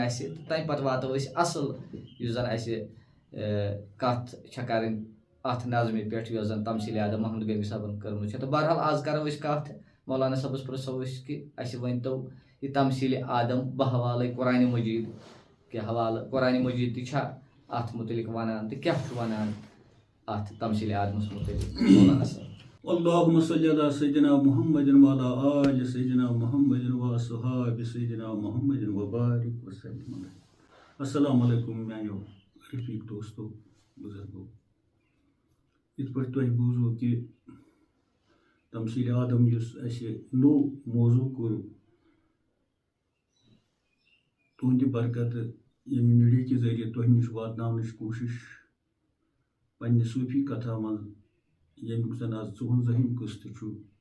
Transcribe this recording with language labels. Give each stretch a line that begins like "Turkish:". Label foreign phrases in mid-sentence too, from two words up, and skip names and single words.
Kashmiri: اَسہِ تہٕ تمہِ پتہٕ واتو أسۍ اصٕل یُس زن اَسہِ کتھ چھےٚ کرٕنۍ اتھ نظمہِ پٮ۪ٹھ یۄس زن تمثیٖلِ آدم محمد غنی صٲبن کٔرمٕژ چھےٚ تہٕ بہرحال آز کرو أسۍ کتھ مولانا صٲبس پرژھو أسۍ کہِ اَسہِ ؤنۍتو یہِ تمثیٖلِ آدم بحوالے قرآنِ مجیٖد کہِ حوالہٕ قرآنِ مجیٖد تہِ چھا اتھ متعلق ونان تہٕ کیاہ چھُ ونان اتھ تمثیٖلِ آدمس متعلق مولانا صٲب
Arabic: اللهم صل على سيدنا محمد وعلى آل سيدنا محمد وأصحاب سيدنا محمد وبارك وسلم السلام علیکم
Kashmiri: میانیو رفیق دوستو بزرگو یِتھ پٲٹھۍ تۄہہِ بوٗزوٕ کہِ تمثیٖلِ آدم یُس اَسہِ نوٚو موضوٗع کوٚر تُہنٛدِ برکتہٕ ییٚمہِ میٖڈیا کہِ ذٔریعہٕ تۄہہِ نِش واتناونٕچ کوٗشِش پننہِ صوٗفی کتھا منٛز ییٚمیُک زن آز 54ہِم قٕسطہٕ چھُ